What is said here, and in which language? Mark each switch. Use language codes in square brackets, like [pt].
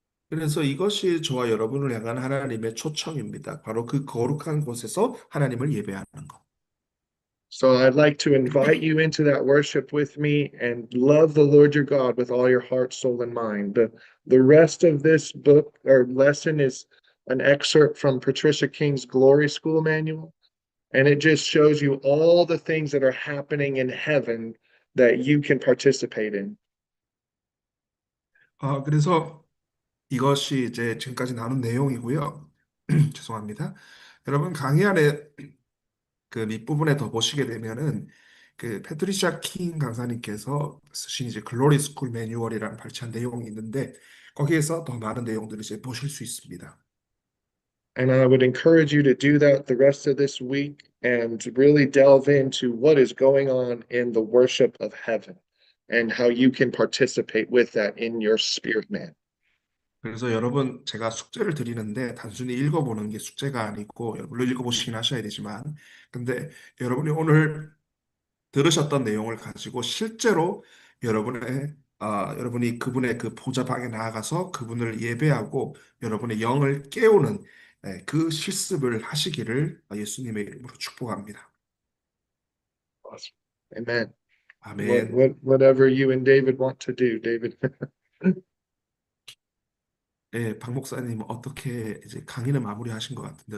[ko] 그래서 이것이 저와 여러분을 향한 하나님의 초청입니다. 바로 그 거룩한 곳에서 하나님을 예배하는 것. [en] So I'd like to invite you into that worship with me and love the Lord your God with all your heart, soul, and mind. The rest of this book or lesson is an excerpt from Patricia King's Glory School Manual, and it just shows you all the things that are happening in heaven that you can participate in. [ko] 그래서 이것이 이제 지금까지 나눈 내용이고요. 죄송합니다. 여러분 강의 안에 그 밑부분에 더 보시게 되면은 그 패트리샤 킹 강사님께서 쓰신 이제 글로리 스쿨 매뉴얼이라는 발췌한 내용이 있는데 거기에서 더 많은 내용들을 이제 보실 수 있습니다. [en] And I would encourage you to do that the rest of this week and to really delve into what is going on in the worship of heaven and how you can participate with that in your spirit man. [ko] 그래서 여러분 제가 숙제를 드리는데 단순히 읽어보는 게 숙제가 아니고 물론 읽어보시긴 하셔야 되지만 근데 여러분이 오늘 들으셨던 내용을 가지고 실제로 여러분이 그분의 그 보좌방에 나아가서 그분을 예배하고 여러분의 영을 깨우는 그 실습을 하시기를 예수님의 이름으로 축복합니다. [en] Awesome. Amen. [ko] 아멘. [en] Whatever you and David want to do, David. [ko] 박 목사님 어떻게 이제 강의는 마무리하신 것 같은데